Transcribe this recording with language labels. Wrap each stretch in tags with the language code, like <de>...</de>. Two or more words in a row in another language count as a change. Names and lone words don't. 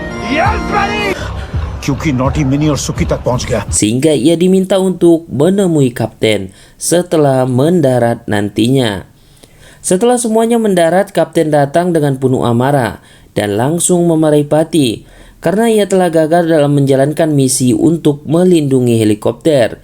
<en>Yes, buddy!</en> <hi>क्योंकि नॉटी मिनी और सुकी तक पहुंच गया</hi> <id>Sehingga ia diminta untuk menemui kapten setelah mendarat nantinya. Setelah semuanya mendarat, kapten datang dengan penuh amarah dan langsung memarahi Pati karena ia telah gagal dalam menjalankan misi untuk melindungi helikopter.</id>